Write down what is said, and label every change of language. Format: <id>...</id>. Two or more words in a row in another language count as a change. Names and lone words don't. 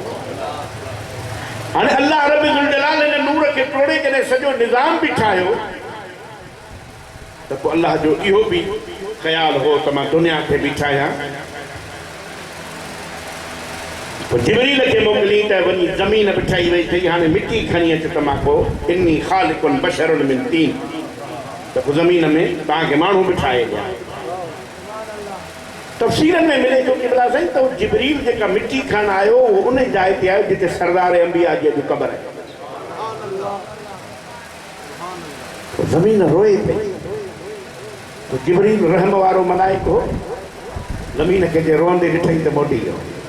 <sd>हाणे अल्लाह रब ज़ुल जलाल हिन नूर खे टोड़े जॾहिं सॼो निज़ाम बि ठाहियो त पोइ अल्लाह जो इहो बि ख़्यालु हो त मां दुनिया खे बि ठाहियां। पोइ जिबरील खे मोकिली त वञी ज़मीन बि ठही वई थी, हाणे मिटी खणी अच त मां पोइ</sd> <ar>إني خالق بشرا من طين,</ar> <sd>त पोइ ज़मीन में तव्हांखे माण्हू बि ठाहे ॾियां। तफ़सीरनि में मिले थो कि भला साईं त जिबरील जेका मिटी खणण आयो उहो उन जाइ ते आयो जिते सरदार अंबिया जी अॼु क़बर आहे। ज़मीन रोए पई, तो जिबरील रहम वारो मलाइक हो, ज़मीन खे जे रोंदे ॾिठई त मोटी वियो।</sd>